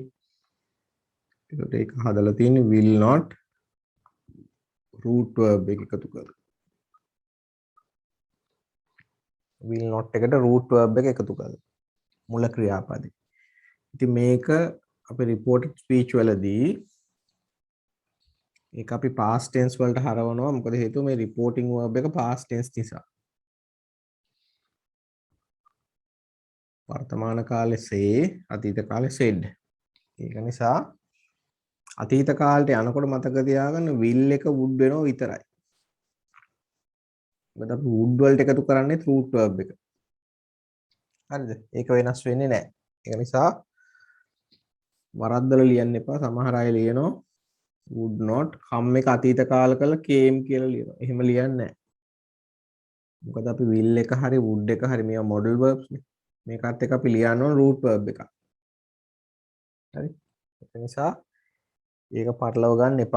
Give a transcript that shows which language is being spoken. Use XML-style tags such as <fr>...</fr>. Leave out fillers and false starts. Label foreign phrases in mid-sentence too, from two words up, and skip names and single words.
<si>ඒකට ඒක හදලා තියෙන්නේ</si> <en>will not root verb</en> <si>එක එකතු කරලා.</si> <en>will not</en> <si>එකට</si> <en>root verb</en> <si>එක එකතු කරලා. මුල ක්‍රියාපදේ. ඉතින් මේක අපි</si> <en>reported speech</en> <si>වලදී ඒක අපි</si> <en>past tense</en> <si>වලට හරවනවා. මොකද හේතුව මේ</si> <en>reporting verb</en> <si>එක</si> <en>past tense</en> <si>නිසා. වර්තමාන කාලේ say, අතීත කාලේ said. ඒක නිසා අතීත කාලයට යනකොට මතක තියාගන්න will එක would වෙනව විතරයි. මොකද අපි would වලට එකතු කරන්නේ</si> <en>root verb</en> <si>එක. හරිද? ඒක වෙනස් වෙන්නේ නැහැ. ඒක නිසා වරද්දලා ලියන්න එපා. සමහර අය ලියනවා</si> <en>would not come</en> <si>එක අතීත කාල කරලා came කියලා ලියනවා. එහෙම ලියන්නේ නැහැ. මොකද අපි will එක හරි would එක හරි මේවා</si> <en>modal verbs</en> <si>නේ. මේකත් එක්ක අපි ලියන්න ඕන</si> <en>root verb</en> <si>එකක්. හරි? ඒක නිසා ඒක පටලව ගන්න එපා.</si>